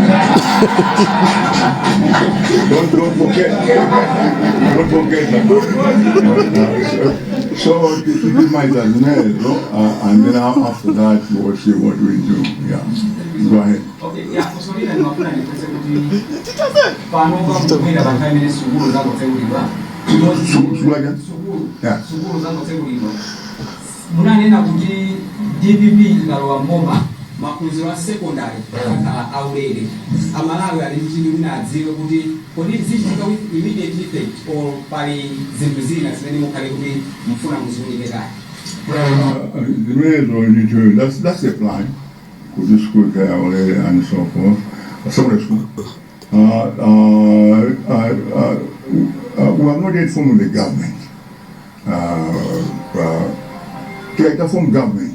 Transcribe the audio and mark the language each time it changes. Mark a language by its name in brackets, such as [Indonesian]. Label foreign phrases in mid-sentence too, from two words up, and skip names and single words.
[English] don't forget. Don't forget that. So this is my Tanzania, and then after that we'll see what we do. Yeah. Go ahead. Okay, yeah, sorry, I'm not going to say [Nyanja] munanena kuti DPP ngalowa mboma maphunziro a secondary aulere amalawi ali mchini wina adziwe kuti kodi zichitika [English] with immediate effect [Nyanja] or pali zinthu zina zimene mukhale kuti mfuna muziwunike kale. [English] That's the plan. Could the school and so forth. Some of the school. We are not yet forming the government. To form government.